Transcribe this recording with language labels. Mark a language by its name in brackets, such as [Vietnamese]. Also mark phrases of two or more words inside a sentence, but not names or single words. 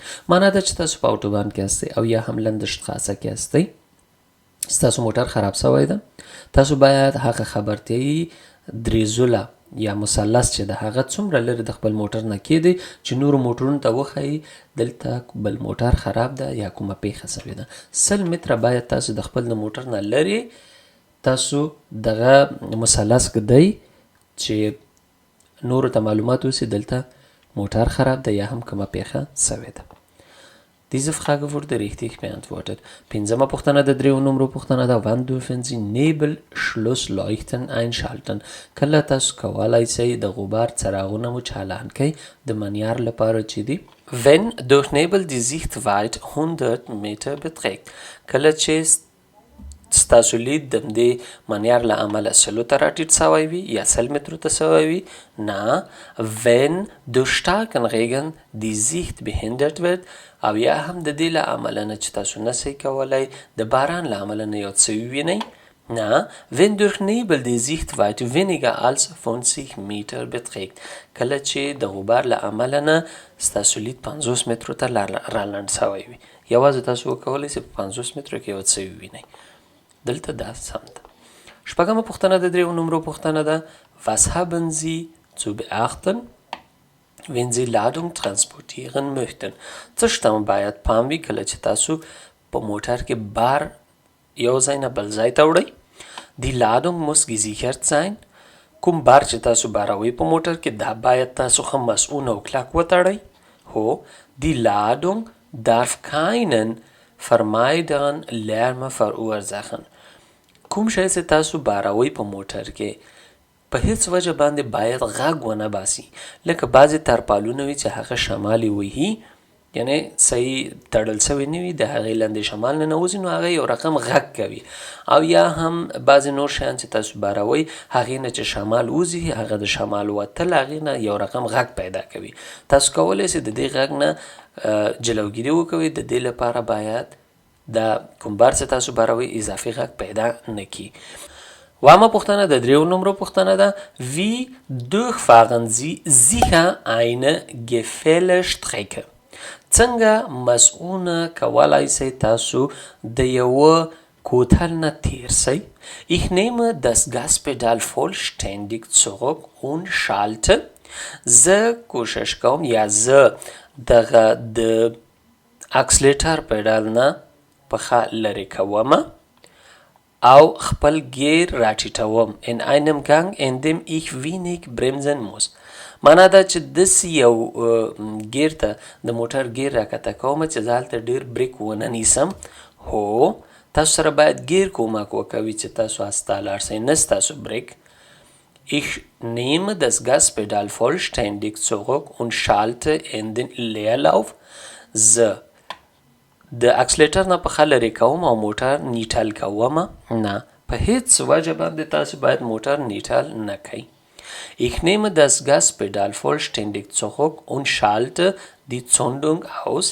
[Pashto] معنا ده چې تاسو په اتوبان کې هستئ او یا هم لندشتراسه کې هستئ، ستاسو موټر خراب شوی ده، تاسو باید هغه خبرتیایي دریزوله یا مثلث چې د هغه څومره لرې د خپل موټر نه کیدی چې نورو موټرونو ته وښایي دلته بل موټر خراب ده یا کومه پیښه شوې ده. 100 متره باید تاسو د خپل موټر نه لرې تاسو دغه مثلث ږدئ چې نورو ته معلومات اوسي دلته موټر خراب ده یا هم کومه پیښه شوې ده. [German] Diese Frage wurde richtig beantwortet. [Pashto] پنځمه پوښتنه د دریو نمرو پوښتنه ده. [German] Wann dürfen Sie Nebelschlussleuchten einschalten؟ [Pashto] کله تاسو کولی شئ د غبار څراغونه مو چالان کړئ د منیار لپاره چې دي. [German] Wenn durch Nebel die Sichtweite 100 Meter beträgt. [Pashto] کله چې ستاسو لید د دې منیار له امله 100 ته راټیټ شوی وي یا 100 مترو ته شوی وي. نه [German] wenn durch starken Regen die Sicht behindert wird [Pashto] او یا هم د دې له امله نه چې تاسو نشئ کولی د باران له امله نه یو څه ووینئ. [German] نه wenn durch Nebel die Sichtweite weniger als 50 Meter beträgt. [Pashto] کله چې د غبار له امله نه ستاسو لید 50 مترو ته رالنډ شوی وي، یوازې تاسو وکولی شئ په 50 مترو کې یو څه ووینئ. دلته دا سم ده. شپږمه پوښتنه د دریو نمرو پوښتنه ده. [German] Was haben Sie zu beachten wenn Sie Ladung transportieren möchten؟ [Pashto] څه شته باید پام وي کله چې تاسو په موټر کې بار یو ځای نه بل ځای ته وړئ. [German] Die Ladung muss gesichert sein. [Pashto] کوم بار چې تاسو باروئ په موټر کې دا باید تاسو ښه مسؤون او کلک وتړئ. [German] هو die Ladung darf keinen vermeidbaren Lärm verursachen. [Pashto] کوم شی چې تاسو باروئ په موټر کې په هیڅ وجه باندې باید غږ ونه باسي. لکه بعضې ترپالونه وي چې هغه شمالي وهي، یعنی صحیح تړل شوی نه وي، د هغې لاندې شمال نه نوځي نو هغه یو رقم غږ کوي. او یا هم بعضې نور شیان چې تاسو باروئ هغې نه چې شمال وځي هغه د شمال وتل هغې نه یو رقم غږ پیدا کوي. تاسو کولی شئ د دې غږ نه جلوګیري وکوئ. د دې لپاره باید د کوم بار چې تاسو باروئ اضافي غږ پیدا نه کړي. اوومه پوښتنه د دریو نمرو پوښتنه ده. [German] Wie durchfahren Sie sicher eine Gefällestrecke؟ [Pashto] څنګه مسؤونه کولی شئ تاسو د یوه کوتل نه تیر شئ؟ [German] Ich nehme das Gaspedal vollständig zurück und schalte. [Pashto] زه کوشش کوم یا زه دغه د اکسلیټر پیډال نه پښه لرې کومه او خپل گیر راټیټوم. [German] In einem Gang in dem ich wenig bremsen muss. [Pashto] معنا دا چې داسې یو گیر ته د موټر گیر راکته کومه چې زه هلته ډېر بریک ونه نیسم. هو تاسو سره باید گیر کومک وکوي چې تاسو استه لاړ شئ، نه ستاسو بریک. [German] Ich nehme das Gaspedal vollständig zurück und schalte in den Leerlauf. [Pashto] زه د اکسلیټر نه پښه لرې کوم او موټر نیټل کومه. نه په هیڅ وجه باندې تاسو باید موټر نیټل نه کوئ. [German] Ich nehme das Gaspedal vollständig zurück und schalte die Zündung aus.